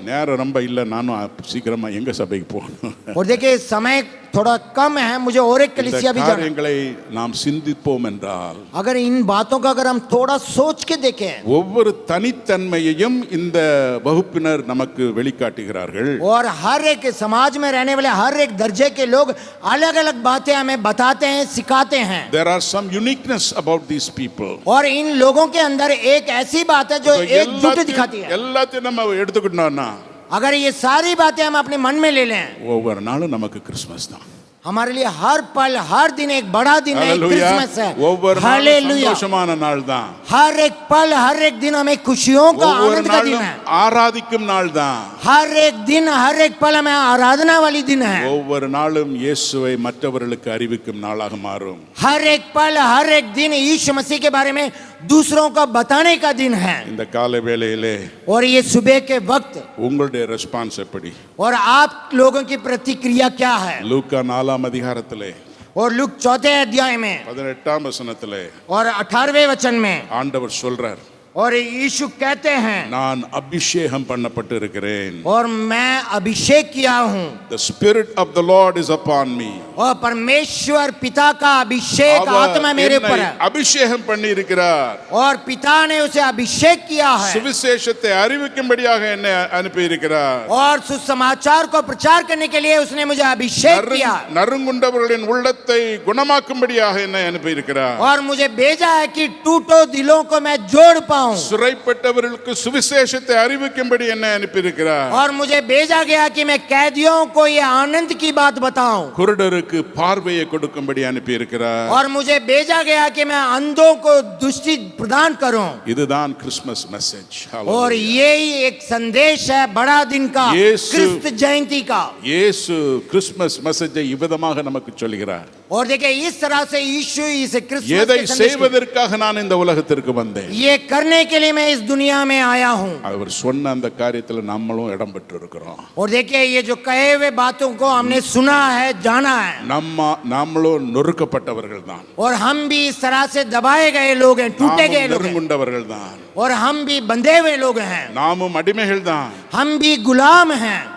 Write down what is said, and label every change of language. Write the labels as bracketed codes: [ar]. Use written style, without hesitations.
[ta] நேரம் ரொம்ப இல்லை, நானும் சீக்கிரமா எங்க சபைக்கு போகணும். [hi] और देखिए समय थोड़ा कम है, मुझे और एक [ta] இந்த [hi] कलीसिया भी जाना. [ta] காரியங்களை நாம் சிந்திப்போம் என்றால் [hi] अगर इन बातों का अगर हम थोड़ा सोच के देखें, [ta] ஒவ்வொரு தனித்தன்மையையும் இந்த வகுப்பினர் நமக்கு வெளிக்காட்டுகிறார்கள். [hi] और हर एक समाज में रहने वाले हर एक दर्जे के लोग अलग अलग बातें हमें बताते हैं, सिखाते हैं. [en] There are some uniqueness about these people. [hi] और इन लोगों के अंदर एक ऐसी बात है जो एकजुट दिखाती है. [ta] எல்லாத்தையும் நம்ம எடுத்துக்கிட்டோம்னா [hi] अगर ये सारी बातें हम अपने मन में ले लें, [ta] ஒவ்வொரு நாளும் நமக்கு கிறிஸ்மஸ் தான். [hi] हमारे लिए हर पल हर दिन एक बड़ा दिन है, हालेलुया. क्रिसमस है. [ta] ஒவ்வொரு நாளும் [hi] हालेलुया. [ta] சந்தோஷமான நாள் தான். [hi] हर एक पल हर एक दिन हमें खुशियों का [ta] ஒவ்வொரு [hi] आनंद का दिन [ta] நாளும் [hi] है. [ta] ஆராதிக்கும் நாள் தான். [hi] हर एक दिन हर एक पल हमें आराधना वाली दिन है. [ta] ஒவ்வொரு நாளும் இயேசுவை மற்றவர்களுக்கு அறிவிக்கும் நாளாக மாறும். [hi] हर एक पल हर एक दिन यीशु मसीह के बारे में दूसरों को बताने का दिन है. [ta] இந்த காலை வேளையிலே [hi] और ये सुबह के वक्त [ta] உங்களுடைய ரெஸ்பான்ஸ் எப்படி? [hi] और आप लोगों की प्रतिक्रिया क्या है? [ta] லூக்கா 4ஆம் அதிகாரத்திலே [hi] और लूक 4 अध्याय में [ta] 18ஆம் வசனத்திலே [hi] और 18वें वचन में [ta] ஆண்டவர் சொல்றார், [hi] और यीशु कहते हैं, [ta] நான் அபிஷேகம் பண்ணப்பட்டு இருக்கிறேன். [hi] और मैं अभिषेक किया हूँ. [en] The spirit of the Lord is upon me. [hi] और परमेश्वर पिता का अभिषेक आत्मा मेरे ऊपर है. [ta] அபிஷேகம் பண்ணி இருக்கிறார். [hi] और पिता ने उसे अभिषेक किया है. [ta] சுவிசேஷத்தை அறிவிக்கும்படியாக என்னை அனுப்பி இருக்கிறார். [hi] और सुसमाचार को प्रचार करने के लिए उसने मुझे अभिषेक किया. [ta] நறுங்குண்டவர்களின் உள்ளத்தை குணமாக்கும்படியாக என்னை அனுப்பி இருக்கிறார். [hi] और मुझे भेजा है कि टूटो दिलों को मैं जोड़ पाऊं. [ta] சிறைப்பட்டவர்களுக்கு சுவிசேஷத்தை அறிவிக்கும்படி என்னை அனுப்பி இருக்கிறார். [hi] और मुझे भेजा गया कि मैं कैदियों को ये आनंद की बात बताऊं. [ta] குருடருக்கு பார்வையை கொடுக்கும்படி அனுப்பி இருக்கிறார். [hi] और मुझे भेजा गया कि मैं अंधों को दृष्टि प्रदान करूं. [ta] இதுதான் கிறிஸ்மஸ் மெசேஜ். [hi] और यही एक संदेश है बड़ा दिन का, यीशु- क्रिस्त जयंती का. [ta] இயேசு கிறிஸ்மஸ் மெசேஜை இவ்விதமாக நமக்கு சொல்கிறார். [hi] और देखिए इस तरह से यीशु इस क्रिसमस [ta] எதை [hi] के संदेश [ta] செய்வதற்காக நான் இந்த உலகத்திற்கு வந்தேன், [hi] ये करने के लिए मैं इस दुनिया में आया हूँ। [ta] அவர் சொன்ன அந்த காரியத்துல நம்மளும் இடம் பெற்று இருக்கிறோம். [hi] और देखिए ये जो कहे हुए बातों को हमने सुना है, जाना है, [ta] நாமளும் நொறுக்கப்பட்டவர்கள் தான், [hi] और हम भी इस तरह से दबाए गए लोग हैं, टूटे गए लोग हैं, [ta] நெருங்குண்டவர்கள் தான், [hi] और हम भी बंधे हुए लोग हैं, [ta] நாமும் அடிமைகள் தான். [hi] हम भी गुलाम हैं,